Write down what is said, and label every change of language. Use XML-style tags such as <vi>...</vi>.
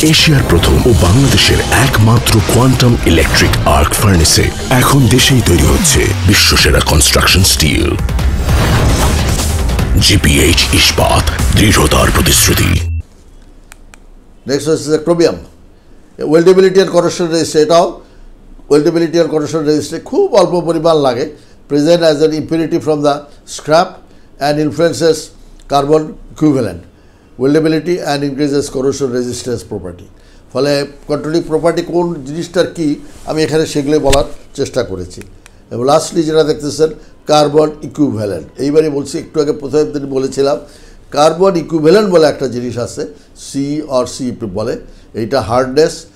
<bn>এশিয়ার প্রথম ও বাংলাদেশের একমাত্র কোয়ান্টাম ইলেকট্রিক আর্ক ফার্নেসে এখন দেশেই তৈরি হচ্ছে বিশ্বসেরা কনস্ট্রাকশন স্টিল। জিপিএইচ ইস্পাত, দৃঢ়তার প্রতিশ্রুতি। নেক্সট হচ্ছে ক্রোমিয়াম। ওয়েল্ডেবিলিটি আর করোশন রেজিস্ট্যান্স। এটাও ওয়েল্ডেবিলিটি আর করোশন রেজিস্ট্যান্স খুব অল্প পরিমাণ লাগে।</bn> <en>Present as an impurity from the scrap and influences carbon equivalent, weldability and increases corrosion resistance property.</en> <bn>ফলে কন্ট্রোলিং প্রপার্টি কোন জিনিসটার কি আমি এখানে সেগুলোই বলার চেষ্টা করেছি। এবং লাস্টলি যেটা দেখতেছেন কার্বন ইকুইভ্যালেন্ট। এইবারই বলছি, একটু আগে প্রথম দিন বলেছিলাম কার্বন ইকুইভ্যালেন্ট বলে একটা জিনিস আছে, সি বলে। এইটা হার্ডনেস,</bn>